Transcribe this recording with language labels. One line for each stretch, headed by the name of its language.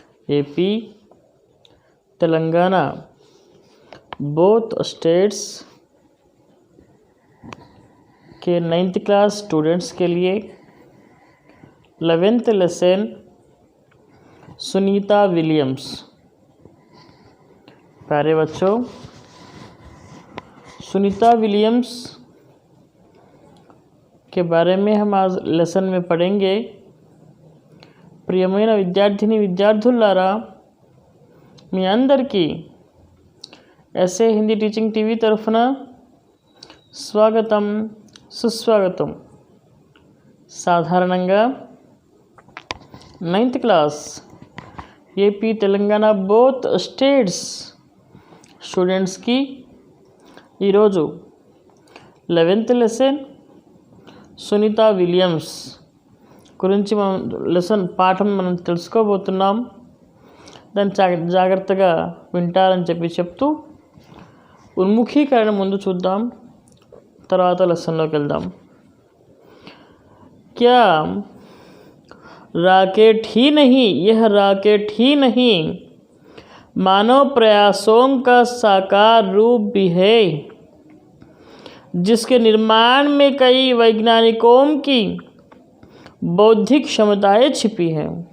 Hindi: AP Telangana both states के 9th class students के लिए 11th लेसन सुनीता विलियम्स। प्यारे बच्चों, सुनीता विलियम्स के बारे में हम आज लेसन में पढ़ेंगे।
Telugu: ప్రియమైన విద్యార్థిని విద్యార్థులారా, మీ అందరికీ ఎస్ఏ హిందీ టీచింగ్ టీవీ తరఫున స్వాగతం సుస్వాగతం। సాధారణంగా 9th class AP Telangana both states స్టూడెంట్స్కి ఈరోజు 11th లెసన్ సునీతా విలియమ్స్ గురించి పాఠం మనం తెలుసుకోబోతున్నాం। దాన్ని జాగ్రత్తగా వింటారని చెప్తూ ఉన్ముఖీకరణ ముందు చూద్దాం, తర్వాత లెసన్లోకి వెళ్దాం।
Hindi: क्या रॉकेट ही नहीं, यह रॉकेट ही नहीं, मानव प्रयासों का साकार रूप भी है, जिसके निर्माण में कई वैज्ञानिकों की बौद्धिक क्षमताएं छिपी हैं।